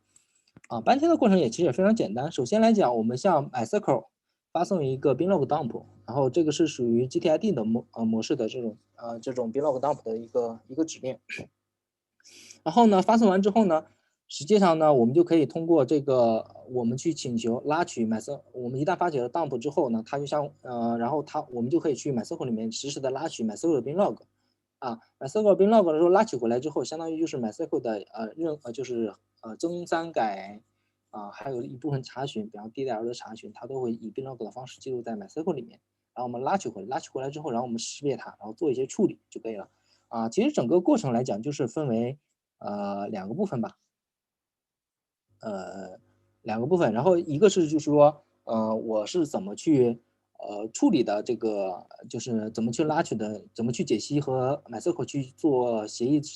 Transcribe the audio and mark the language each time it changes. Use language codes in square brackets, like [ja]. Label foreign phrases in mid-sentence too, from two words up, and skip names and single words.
[zh] 搬迁的过程其实也非常简单。首先来讲，我们向 MySQL 发送一个 [en] binlog dump， [zh] 然后这个是属于 GTID 的模式的这种 [en] binlog dump [zh] 的一个指令。然后呢，发送完之后呢，实际上呢，我们就可以通过这个，我们去请求拉取 MySQL， 我们一旦发起了 dump 之后呢，它就像然后我们就可以去 MySQL 里面实时的拉取 MySQL 的 binlog， MySQL binlog 的时候拉取回来之后，相当于就是 MySQL 的就是增删改还有一部分查询，比方 DDL 的查询，它都会以 binlog 的方式记录在 MySQL 里面，然后我们拉取回来之后，然后我们识别它，然后做一些处理就可以了。其实整个过程来讲，就是分为2个部分吧，2个部分，然后一个是就是说，我是怎么去处理的这个，就是怎么去拉取的，怎么去解析和 MySQL 去做协议之